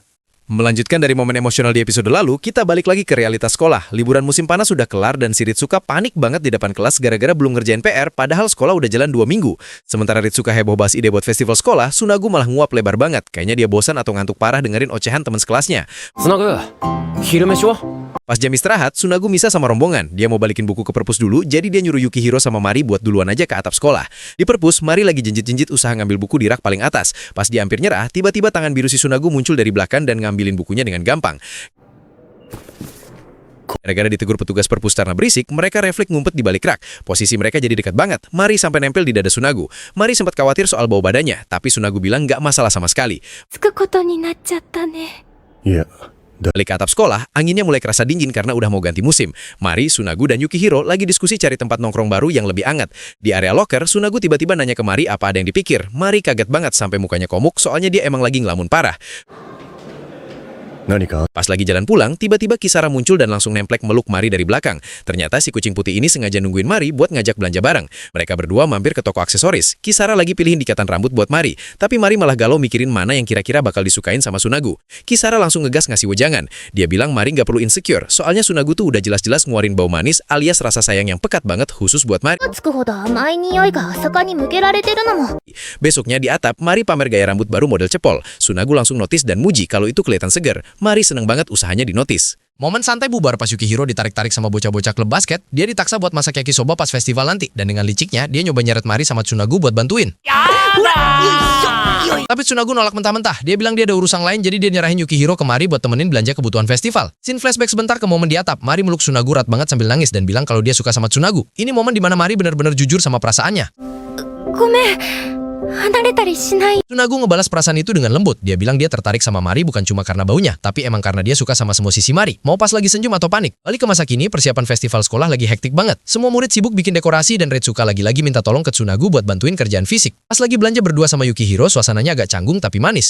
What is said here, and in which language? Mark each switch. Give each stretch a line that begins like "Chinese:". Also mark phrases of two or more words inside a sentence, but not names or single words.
Indonesian: Melanjutkan dari momen emosional di episode lalu, kita balik lagi ke realitas sekolah. Liburan musim panas sudah kelar dan si Ritsuka panik banget di depan kelas gara-gara belum ngerjain PR, padahal sekolah udah jalan 2 minggu. Sementara Ritsuka heboh bahas ide buat festival sekolah, Tsunagu malah nguap lebar banget. Kayaknya dia bosan atau ngantuk parah dengerin ocehan teman sekelasnya.
Japanese: つなぐ昼飯は
Indonesian: Pas jam istirahat, Tsunagu misah sama rombongan. Dia mau balikin buku ke perpus dulu, jadi dia nyuruh Yukihiro sama Mari buat duluan aja ke atap sekolah. Di perpus, Mari lagi jenjit-jenjit usaha ngambil buku di rak paling atas. Pas dia hampir nyerah, tiba-tiba tangan biru si Tsunagu muncul dari belakang dan ngambilin bukunya dengan gampang. Gara-gara ditegur petugas perpus karena berisik, mereka refleks ngumpet di balik rak. Posisi mereka jadi dekat banget. Mari sampai nempel di dada Tsunagu. Mari sempat khawatir soal bau badannya, tapi Tsunagu bilang nggak masalah sama sekali.
Japanese: つくことになっちゃったね。
Indonesian: Balik ke atap sekolah, anginnya mulai kerasa dingin karena udah mau ganti musim. Mari, Tsunagu, dan Yukihiro lagi diskusi cari tempat nongkrong baru yang lebih anget. Di area locker, Tsunagu tiba-tiba nanya ke Mari apa ada yang dipikir. Mari kaget banget sampai mukanya komuk, soalnya dia emang lagi ngelamun parah. Pas lagi jalan pulang, tiba-tiba Kisara muncul dan langsung nemplek meluk Mari dari belakang. Ternyata si kucing putih ini sengaja nungguin Mari buat ngajak belanja bareng. Mereka berdua mampir ke toko aksesoris. Kisara lagi pilih indikatan rambut buat Mari, tapi Mari malah galau mikirin mana yang kira-kira bakal disukain sama Tsunagu. Kisara langsung ngegas ngasih wejangan. Dia bilang Mari nggak perlu insecure, soalnya Tsunagu tuh udah jelas-jelas nguarin bau manis alias rasa sayang yang pekat banget khusus buat Mari.
Japanese: つくほど甘い匂いが朝霞に向けられてるのも。
Indonesian: Besoknya di atap, Mari pamer gaya rambut baru model cepol. Tsunagu langsung notice dan muji kalau itu kelihatan seger. Mari seneng banget usahanya dinotis. Momen santai bubar pas Yukihiro ditarik-tarik sama bocah-bocah klub basket. Dia ditaksa buat masak yakisoba pas festival nanti. Dan dengan liciknya, dia nyoba nyeret Mari sama Tsunagu buat bantuin. Tapi Tsunagu nolak mentah-mentah. Dia bilang dia ada urusan lain, jadi dia nyerahin Yukihiro ke Mari buat temenin belanja kebutuhan festival.
English: Scene flashback
Indonesian: sebentar ke momen di atap. Mari meluk Tsunagu erat banget sambil nangis dan bilang kalau dia suka sama Tsunagu. Ini momen dimana Mari benar-benar jujur sama perasaannya.
Japanese: ごめん。離れたりしない。
Indonesian: Tsunagu ngebalas perasaan itu dengan lembut. Dia bilang dia tertarik sama Mari bukan cuma karena baunya, tapi emang karena dia suka sama semua sisi Mari. Mau pas lagi senyum atau panik. Balik ke masa kini, persiapan festival sekolah lagi hektik banget. Semua murid sibuk bikin dekorasi dan Ritsuka lagi-lagi minta tolong ke Tsunagu buat bantuin kerjaan fisik. Pas lagi belanja berdua sama Yukihiro, suasananya agak canggung tapi manis.